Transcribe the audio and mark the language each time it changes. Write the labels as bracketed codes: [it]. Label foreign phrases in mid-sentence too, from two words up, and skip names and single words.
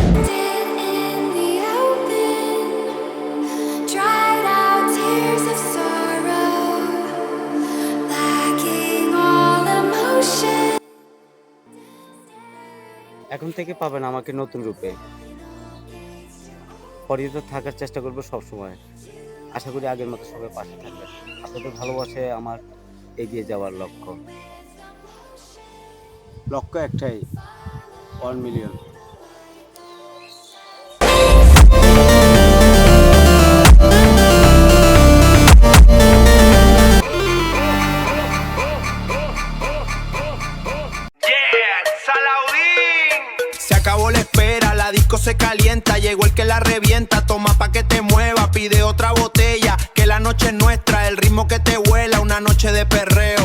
[bn] এখন থেকে পাবেন আমাকে নতুন রূপে। পরিচিত থাকার চেষ্টা করবো সবসময়। আশা করি আগের মতো সবাই পাশে থাকবেন। আপনাদের ভালোবাসায় আমার এগিয়ে যাওয়ার লক্ষ্য। লক্ষ্য একটাই, 1 মিলিয়ন। [es] Se acabó la espera, la disco se calienta, llegó el que la revienta, toma pa' que te mueva, pide otra botella, que la noche es nuestra, el ritmo que te vuela, una noche de perreo.